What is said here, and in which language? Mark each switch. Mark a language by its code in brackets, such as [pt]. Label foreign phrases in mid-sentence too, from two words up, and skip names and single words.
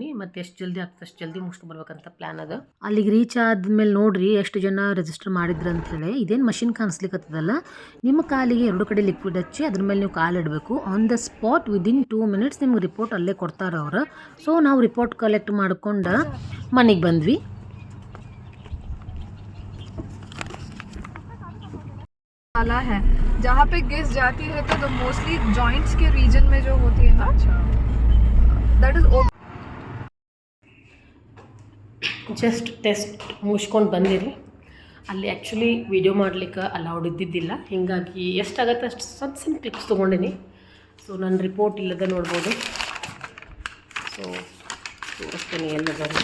[kn] ಮತ್ತು ಎಷ್ಟು ಜಲ್ದಿ ಆಗ್ತದೆ ಅಷ್ಟು ಜಲ್ದಿ ಮುಗಿಸ್ಕೊಂಡ್ಬರ್ಬೇಕಂತ ಪ್ಲ್ಯಾನ್ ಅದ. ಅಲ್ಲಿಗೆ ರೀಚ್ ಆದಮೇಲೆ ನೋಡಿರಿ ಎಷ್ಟು ಜನ ರಿಜಿಸ್ಟರ್ ಮಾಡಿದ್ರು ಅಂಥೇಳಿ. ಇದೇನು ಮಷಿನ್ ಕಾಣಿಸ್ಲಿಕ್ಕತ್ತದಲ್ಲ, ನಿಮ್ಮ ಕಾಲಿಗೆ 2 ಕಡೆ ಲಿಕ್ವಿಡ್ ಹಚ್ಚಿ ಅದ್ರ ಮೇಲೆ ನೀವು ಕಾಲು ಇಡಬೇಕು. [en] on the spot within 2 minutes [kn] ನಿಮ್ಗೆ ರಿಪೋರ್ಟ್ ಅಲ್ಲೇ ಕೊಡ್ತಾರೆ ಅವರು. ಸೊ ನಾವು [en] report collect [kn] ಮಾಡ್ಕೊಂಡು ಮನೆಗೆ ಬಂದ್ವಿ. [hi] वाला है जहाँ पे गैस जाती है तो [en] mostly joints [hi] के रीजन में जो होती है ना, [en] that is just test [kn] ಮುಗಿಸ್ಕೊಂಡು ಬಂದಿರಿ. ಅಲ್ಲಿ [en] actually video [kn] ಮಾಡಲಿಕ್ಕೆ ಅಲೌಡ್ ಇದ್ದಿದ್ದಿಲ್ಲ, ಹೀಗಾಗಿ ಎಷ್ಟಾಗತ್ತೆ ಅಷ್ಟು ಸಣ್ಣ ಕ್ಲಿಪ್ಸ್ ತೊಗೊಂಡಿನಿ. ಸೊ ನನ್ನ ರಿಪೋರ್ಟ್ ಇಲ್ಲದ ನೋಡ್ಬೋದು. ಸೊ ತೋರಿಸ್ತೀನಿ ಎಲ್ಲದ.